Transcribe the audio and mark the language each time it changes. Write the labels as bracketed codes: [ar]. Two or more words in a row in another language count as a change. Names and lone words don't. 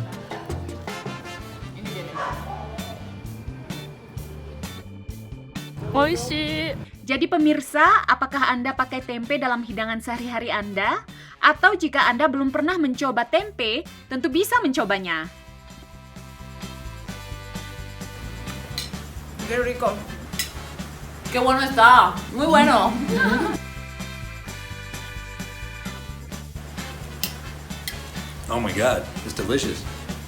[id] Ini dia nih. Oishi. Jadi pemirsa, apakah Anda pakai tempe dalam hidangan sehari-hari Anda? Atau jika Anda belum pernah mencoba tempe, tentu bisa mencobanya. [es] Qué rico. Qué bueno está. Muy bueno. [en] Oh my God, it's delicious.